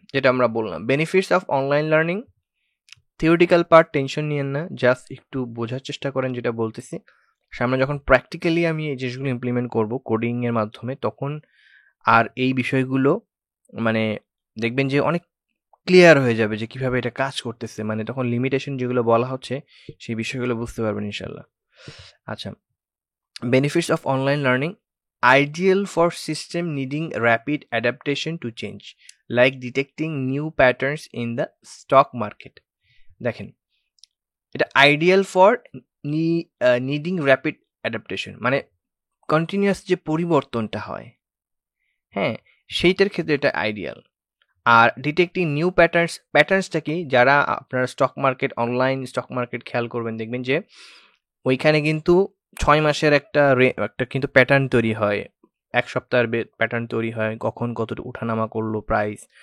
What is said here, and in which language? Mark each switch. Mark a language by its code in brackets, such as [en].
[bn] যেটা আমরা বললাম [en] Benefits of online learning. [bn] Theoretical part tension নিয়েন না, জাস্ট একটু বোঝার চেষ্টা করেন যেটা বলতেছি। সামনে যখন প্র্যাকটিক্যালি আমি এই জিনিসগুলো ইমপ্লিমেন্ট করব কোডিং এর মাধ্যমে, তখন আর এই বিষয়গুলো মানে দেখবেন যে অনেক ক্লিয়ার হয়ে যাবে যে কিভাবে এটা কাজ করতেছে, মানে তখন লিমিটেশন যেগুলো বলা হচ্ছে সেই বিষয়গুলো বুঝতে পারবেন ইনশাল্লাহ। [en] আচ্ছা, benefits of online learning: ideal for system needing rapid adaptation to change, like detecting new patterns in the stock market. [bn] দেখেন, এটা [en] ideal for needing rapid adaptation, [bn] মানে কন্টিনিউয়াস যে পরিবর্তনটা হয়, হ্যাঁ, সেইটার ক্ষেত্রে এটা আইডিয়াল। আর ডিটেক্টিং নিউ প্যাটার্নসটা কি, যারা আপনারা stock market, online stock market খেয়াল করবেন, দেখবেন যে ওইখানে কিন্তু 6 মাসের একটা কিন্তু প্যাটার্ন তৈরি হয়, এক সপ্তাহের প্যাটার্ন তৈরি হয়, কখন কতটা উঠানামা করলো প্রাইস।